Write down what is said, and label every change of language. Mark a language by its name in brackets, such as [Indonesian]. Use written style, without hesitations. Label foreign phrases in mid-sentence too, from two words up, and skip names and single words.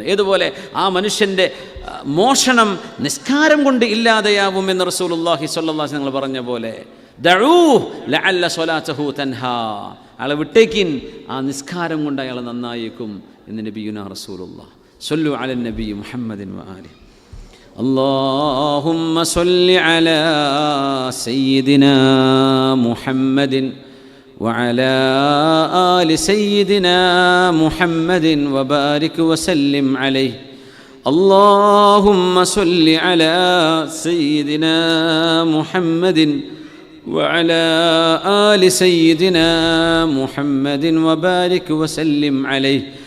[Malayalam] ഏതുപോലെ ആ മനുഷ്യൻ്റെ മോഷണം നിസ്കാരം കൊണ്ട് ഇല്ലാതെയാവുമെന്ന് [Arabic] رسول الله صلى الله عليه وسلم [Malayalam] പറഞ്ഞ പോലെ, [Arabic] دعوه لعل صلاته تنهاه, [Malayalam] അയാളെ വിട്ടേക്കിൻ, ആ നിസ്കാരം കൊണ്ട് അയാൾ നന്നായേക്കും എന്ന് [Arabic] نبينا رسول الله. صلوا على النبي محمد وآله. اللهم صل على سيدنا محمد وعلى آل سيدنا محمد وبارك وسلم عليه. اللهم صل على سيدنا محمد وعلى آل سيدنا محمد وبارك وسلم عليه.